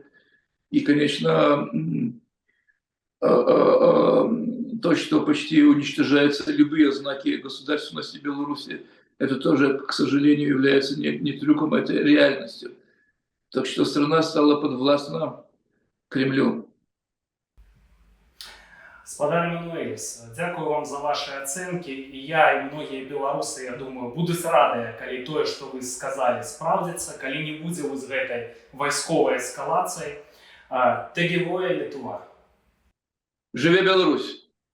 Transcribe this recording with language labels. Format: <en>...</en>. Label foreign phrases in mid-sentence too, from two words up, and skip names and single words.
<ru>И, конечно, то, что почти уничтожаются любые знаки государственности Беларуси, это тоже, к сожалению, является не трюком, это реальностью. Так что страна стала подвластна Кремлю. Спадар Мануэльс, дякую вам за ваши оценки. И я, и многие белорусы, я думаю, будут рады, коли тое, что вы сказали,</ru> <be>справдится, коли не будзе вось гэтай вайсковай эскалацыі.</be> <lt>Tegyvuoja Lietuva.</lt> <be>Живе Беларусь!</be>